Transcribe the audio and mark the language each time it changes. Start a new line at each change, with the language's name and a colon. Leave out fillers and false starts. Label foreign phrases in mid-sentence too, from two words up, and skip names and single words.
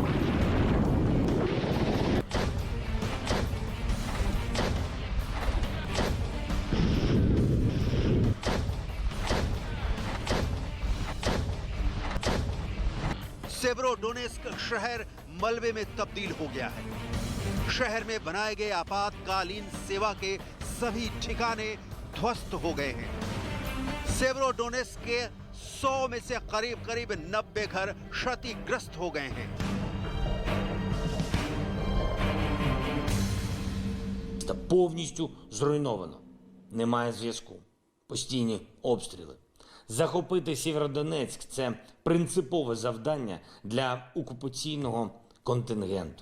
Hindi: सेवेरोडोनेस्क शहर मलबे में तब्दील हो गया है। शहर में बनाए गए आपातकालीन सेवा के सभी ठिकाने ध्वस्त हो गए हैं। सेवेरोडोनेस्क के 100 में से करीब 90 घर क्षतिग्रस्त हो गए हैं।
Ukrainian: Та повністю зруйновано. Немає зв'язку. Постійні обстріли. Захопити Сєвєродонецьк – це принципове завдання для окупаційного контингенту.